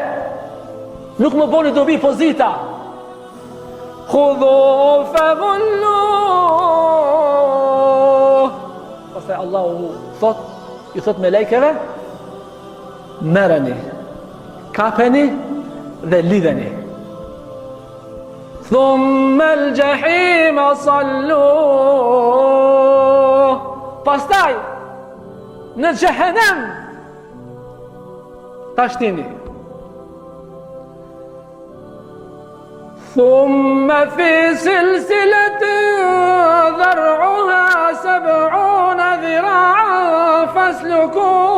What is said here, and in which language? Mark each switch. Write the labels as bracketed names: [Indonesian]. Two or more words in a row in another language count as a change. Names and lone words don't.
[Albanian] Nuk më boni dobi pozita. [Arabic] خذوه فغلوه. [Albanian] Pastaj Allahu thot, i thot me lejkeve, merreni, kapeni dhe lidheni. [Arabic] ثم الجحيم صلوه. [Albanian] Pastaj në xhehenem tashtini. [Arabic] ثم في سلسلة ذرعها 70 ذراعا فاسلكوه.